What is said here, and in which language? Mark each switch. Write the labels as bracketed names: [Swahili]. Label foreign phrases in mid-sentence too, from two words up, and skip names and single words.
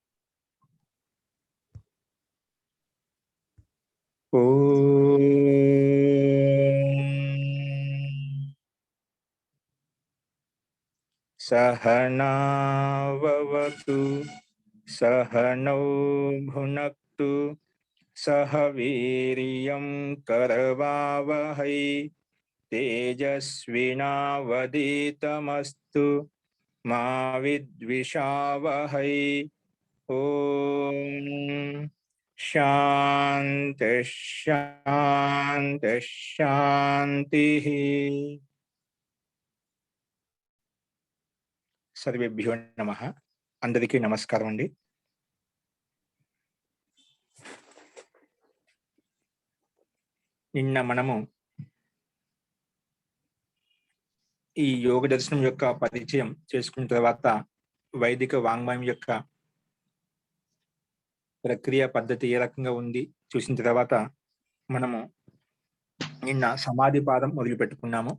[Sanskrit] ॐ सहनाववतु सहनौ भुनक्तु सह वीर्यं करवावहै तेजस्विनावधीतमस्तु मा विद्विषावहै। ॐ शान्ति शान्ति शान्तिः। సర్వేభ్యో నమః. [Telugu] అందరికీ నమస్కారం అండి. నిన్న మనము ఈ యోగ దర్శనం యొక్క పరిచయం చేసుకున్న తర్వాత వైదిక వాంగ్మయం యొక్క ప్రక్రియ పద్ధతి ఏ రకంగా ఉంది చూసిన తర్వాత మనము నిన్న సమాధి పాదం మొదలు పెట్టుకున్నాము.